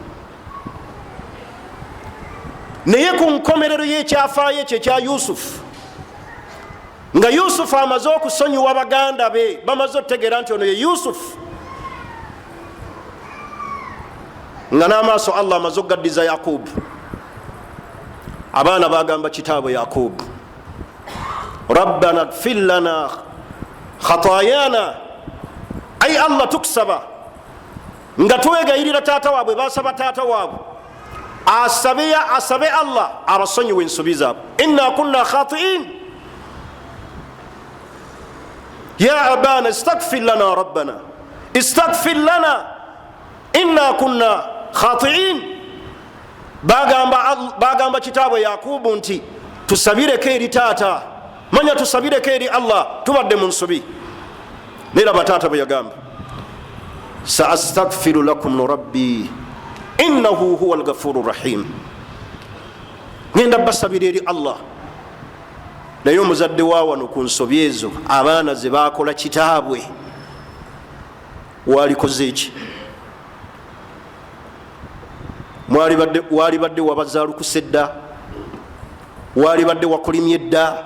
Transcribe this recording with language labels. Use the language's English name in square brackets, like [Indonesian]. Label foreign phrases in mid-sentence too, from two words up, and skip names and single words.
[Ganda] Naye ku nkomerero y'ekyafaayo ekyo ekya Yusufu, nga Yusufu amaze okusonyiwa baganda be, bamaze okutegeera nti ono ye Yusufu, nga n'amaaso Allah amaze okugaddiza Yakubu, abaana bagamba kitaabwe Yakubu, [Arabic] ربنا اغفر لنا خطايانا, [Ganda] ayi Allah tukusaba, nga twegayirira taata waabwe, basaba taata waabwe asabe Allah abasonyiwe ensobi zaabwe. [Arabic] إنا كنا خاطئين، يا أبانا استغفر لنا ربنا استغفر لنا إنا كنا خاطئين. [Ganda] Bagamba kitaabwe Yakubu nti tusabireko eri taata, manya tusabireko eri Allah, tubadde mu nsobi. Neraba taata bwe yagamba, [Arabic] سأستغفر لكم ربي إنه هو الغفور الرحيم. [Ganda] Ngenda basabira eri Allah. Naye omuzadde wa wano ku nsobi ezo abaana ze bakola kitaabwe walikoze eki? Walibadde wabazaalukuse dda, walibadde wakolimye dda.